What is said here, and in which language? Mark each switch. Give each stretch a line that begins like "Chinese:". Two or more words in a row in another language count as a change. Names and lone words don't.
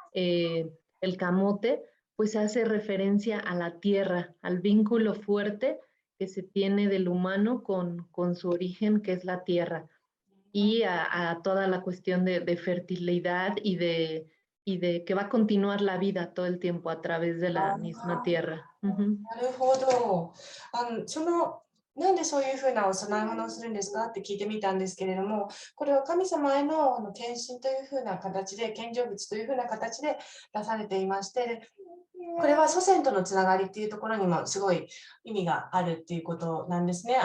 Spanish: el camote, pues hace referencia a la tierra, al vínculo fuerte que se tiene del humano con su origen, que es la tierra, y a toda la cuestión de fertilidad y de que va a continuar la vida todo el tiempo a través de la misma tierra. Ujú.
Japanese: なるほど。なんでそういうふうなお供え物をするんですかって聞いてみたんですけれども、これは神様への献身というふうな形で、献上物というふうな形で出されていまして、これは祖先とのつながりっていうところにもすごい意味があるっていうことなんですね。